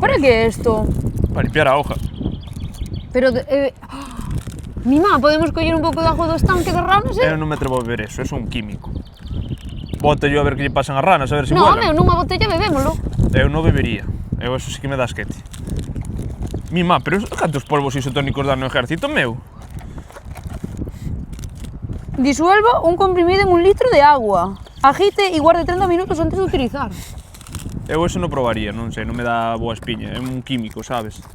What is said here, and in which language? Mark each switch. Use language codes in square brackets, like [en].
[gl] Para que é isto? Para limpiar a hoja. Pero, Mima, podemos coller un pouco de agua do estanque de ranas, Eu non me atrevo a beber eso, é un químico. Bótello a ver que lle pasan as ranas, a ver se No, [es] vuelan. [gl] meu, nunha botella bebémolo. Eu non bebería. Eu eso sí que me dá asquete. Mima, pero cantos polvos isotónicos dan no ejército, meu? [es] Disuelva un comprimido en 1 litro de agua. [gl] Agite e guarde 30 minutos antes de utilizar. Eu eso non probaría, non sei, non me dá boa espiña, é un químico, sabes?